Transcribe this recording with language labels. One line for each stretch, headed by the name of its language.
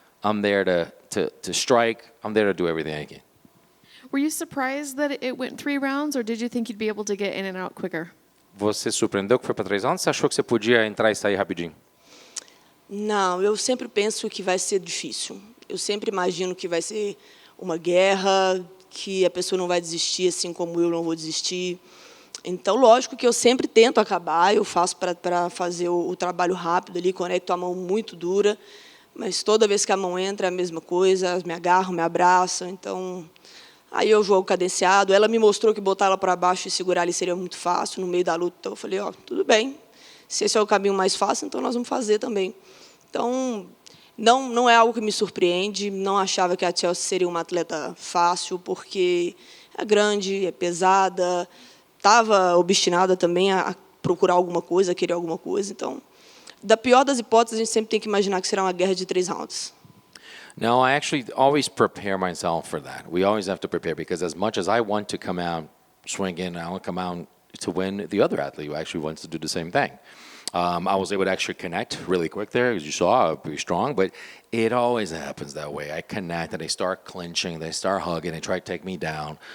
English: I'm there to strike. I'm there to do everything I can. Were you surprised that it went 3 rounds, or did you think you'd be able to get in and out quicker?
Portuguese: Você surpreendeu que foi para 3 rounds? Você achou que você podia entrar e sair rapidinho? Não, eu sempre penso que vai ser difícil. Eu sempre imagino que vai ser uma guerra, que a pessoa não vai desistir, assim como eu não vou desistir. Então, lógico que eu sempre tento acabar, eu faço para fazer o trabalho rápido ali, conecto a mão muito dura, mas toda vez que a mão entra é a mesma coisa, me agarram, me abraçam, então... Aí eu jogo cadenciado, ela me mostrou que botar ela para baixo e segurar ali seria muito fácil, no meio da luta, então eu falei, ó, tudo bem, se esse é o caminho mais fácil, então nós vamos fazer também. Então, não é algo que me surpreende, não achava que a Chelsea seria uma atleta fácil, porque é grande, é pesada, estava obstinada também a procurar alguma coisa, a querer alguma coisa, então, da pior das hipóteses, a gente sempre tem que imaginar que será uma guerra de 3 rounds.
English: No, I actually always prepare myself for that. We always have to prepare because as much as I want to come out swinging, I want to come out to win, the other athlete who actually wants to do the same thing. I was able to actually connect really quick there, as you saw, pretty strong, but it always happens that way. I connect and they start clinching, they start hugging, they try to take me down.